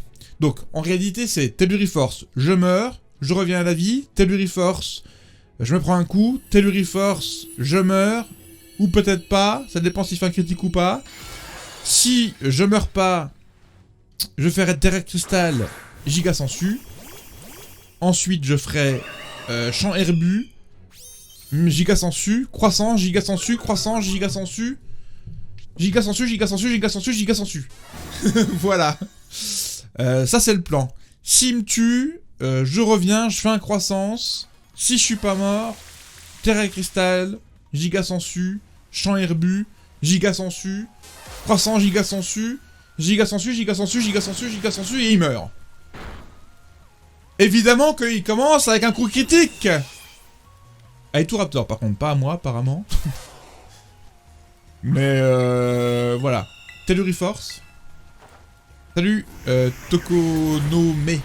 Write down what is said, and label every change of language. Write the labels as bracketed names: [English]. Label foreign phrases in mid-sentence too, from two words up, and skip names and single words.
[French] Donc en réalité c'est Telluri Force, je meurs, je reviens à la vie, Telluri Force, je me prends un coup, Telluri Force, je meurs, ou peut-être pas, ça dépend s'il fait un critique ou pas. Si je meurs pas, je ferai Terra Cristal, Giga Sensu. Ensuite je ferai champ herbu, Giga Sensu, croissant, Giga Sensu, croissant, Giga Sensu, Giga Sensu, Giga Sensu, Giga Sensu, Giga Sensu. Voilà. Ça c'est le plan. S'il me tue, je reviens, je fais un croissance. Si je suis pas mort, Terra Cristal, Giga Sensu, champ herbu, Giga Sensu, croissant, Giga Sensu, Giga Sensu, Giga Sensu, Giga Sensu, Giga Sensu, et il meurt. Évidemment qu'il commence avec un coup critique. À Raptor par contre, pas à moi apparemment. Mais voilà. Telluri Force. Salut Tokonome.